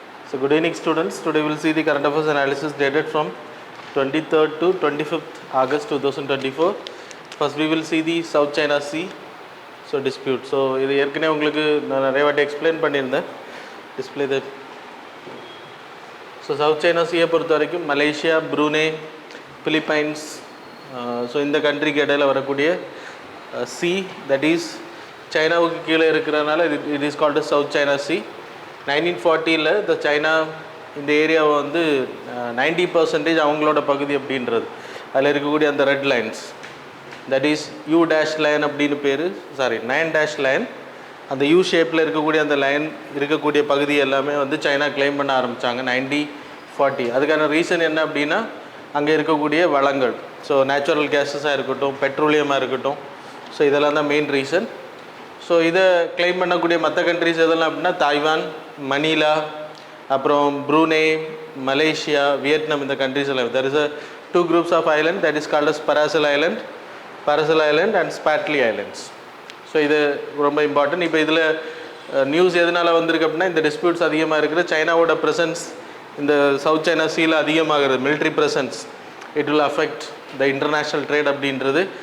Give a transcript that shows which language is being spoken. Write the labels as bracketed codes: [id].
[en] So good evening students. Today we will see the current affairs analysis dated from 23rd to 25th August 2024. First we will see the South China Sea dispute. [ta] So இது ஏற்கனவே உங்களுக்கு நான் நிறைய வாட்டி explain பண்ணியிருந்தேன். Display the so south China சீயை பொறுத்த வரைக்கும் Malaysia, Brunei, Philippines, so இந்த கண்ட்ரிக்கு இடையில் வரக்கூடிய சி, தட் இஸ் சைனாவுக்கு கீழே இருக்கிறதுனால [en] It is called South China Sea. [ta] 1940 இந்த சைனா இந்த ஏரியாவை வந்து 90% அவங்களோட பகுதி அப்படின்றது. அதில் இருக்கக்கூடிய அந்த red lines, [en] that is U dash line [ta] அப்படின்னு பேர், 9 டேஷ் லைன், அந்த யூ ஷேப்பில் இருக்கக்கூடிய அந்த லைன் இருக்கக்கூடிய பகுதி எல்லாமே வந்து சைனா கிளைம் பண்ண ஆரம்பித்தாங்க 1940. அதுக்கான ரீசன் என்ன அப்படின்னா அங்கே இருக்கக்கூடிய வளங்கள், ஸோ நேச்சுரல் கேஸஸாக இருக்கட்டும், பெட்ரோலியமாக இருக்கட்டும், ஸோ இதெல்லாம் தான் மெயின் ரீசன். ஸோ இதை கிளைம் பண்ணக்கூடிய மற்ற கண்ட்ரிஸ் எதெல்லாம் அப்படின்னா தாய்வான், மணிலா, அப்புறம் ப்ரூனே, மலேசியா, வியட்நாம், இந்த கண்ட்ரிஸ் எல்லாம். [en] There is a 2 groups of island that is called as Paracel Island and Spratly Islands. [ta] So இது ரொம்ப இம்பார்ட்டன்ட். இப்போ இதில் நியூஸ் எதனால் வந்திருக்கு அப்படின்னா இந்த டிஸ்பியூட்ஸ் அதிகமாக இருக்குது, சைனாவோட ப்ரெசன்ஸ் இந்த சவுத் சைனா சீல அதிகமாகிறது, military presence, [en] it will affect the international trade [ta] அப்படின்றது.